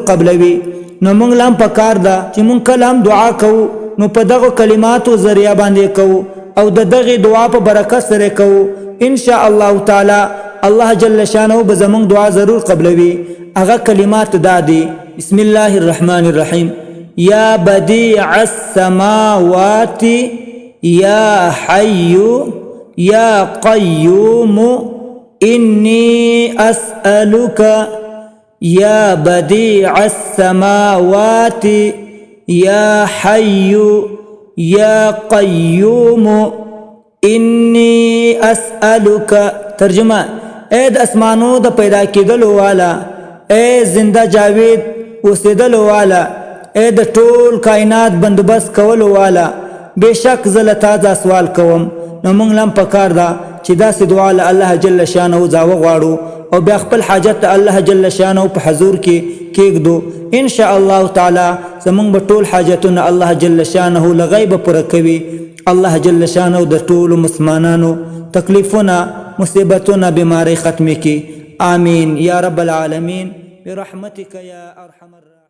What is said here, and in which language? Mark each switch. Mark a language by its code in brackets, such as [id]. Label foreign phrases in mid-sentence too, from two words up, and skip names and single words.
[ps] قبلوي نو مونږ لم پکار ده چې مونږ کله هم دعا کوو نو په دغه کلماتو ذریعہ باندې کوو او د دغه دعا په برکت سره کوو [ar] ان شاء الله تعالی الله جل شانه [ps] به زمونږ دعا ضرور قبلوي هغه کلمات دا دي [ar] بسم الله الرحمن الرحیم یا بدیع السماوات یا حی یا قیوم انی اسألک یا بدیع السماوات یا حی یا قیوم انی اسألک [ps] ترجمه اے د اسمانو د پیدا کېدلو والا اے زنده جاوید اوسېدلو والا اے د ټول کائنات بندوبست کولو والا بېشک زه له تا دا سوال کوم نو موږ لم پکار ده چې داسې دعا له الله [ar] جل شانه [ps] ځا وغواړو او بیا خپل حاجت الله [ar] جل شانه [ps] په حضور کې کېږدو [ar] ان شاء الله تعالی [ps] زمونږ به ټول حاجتونه [ar] الله جل شانه [ps] له غیبه پوره کوي [ar] الله جل شانه [ps] د ټولو مسلمانانو تکلیفونه مصیبتونه بیماری ختمې کړي [ar] آمین یا رب العالمین برحمتک یا ارحم الراحمین.